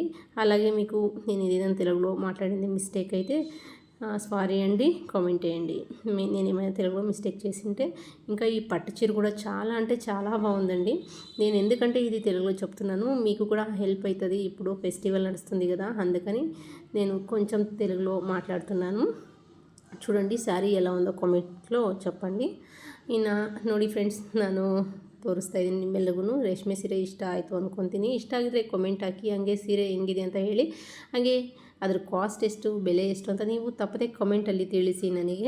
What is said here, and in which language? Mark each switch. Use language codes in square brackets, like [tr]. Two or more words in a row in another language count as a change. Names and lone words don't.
[te] అలాగే మీకు నేను ఏదైనా తెలుగులో మాట్లాడింది మిస్టేక్ అయితే సారీ అండి, కామెంట్ చేయండి. నేను ఏమైనా తెలుగులో మిస్టేక్ చేసింటే. ఇంకా ఈ పట్టు చీర కూడా చాలా అంటే చాలా బాగుందండి. నేను ఎందుకంటే ఇది తెలుగులో చెప్తున్నాను, మీకు కూడా హెల్ప్ అవుతుంది. ఇప్పుడు ఫెస్టివల్ నడుస్తుంది కదా, అందుకని నేను కొంచెం తెలుగులో మాట్లాడుతున్నాను. చూడండి ಸ್ಯಾರಿ ಎಲ್ಲ ఉందో ಕಾಮೆಂಟ್లో చెప్పండి. [kn] ಇನ್ನು ನೋಡಿ ಫ್ರೆಂಡ್ಸ್, ನಾನು ತೋರಿಸ್ತಾ ಇದ್ದೀನಿ ನಿಮ್ಮೆಲ್ಲರಿಗೂ. ರೇಷ್ಮೆ ಸೀರೆ ಇಷ್ಟ ಆಯಿತು ಅಂದ್ಕೊತೀನಿ. ಇಷ್ಟ ಆಗಿದ್ರೆ ಕಾಮೆಂಟ್ ಹಾಕಿ, ಹಾಗೆ ಸೀರೆ ಹೆಂಗಿದೆ ಅಂತ ಹೇಳಿ. ಹಾಗೆ ಅದ್ರ ಕಾಸ್ಟ್ ಎಷ್ಟು, ಬೆಲೆ ಎಷ್ಟು ಅಂತ ನೀವು ತಪ್ಪದೆ ಕಮೆಂಟಲ್ಲಿ ತಿಳಿಸಿ ನನಗೆ.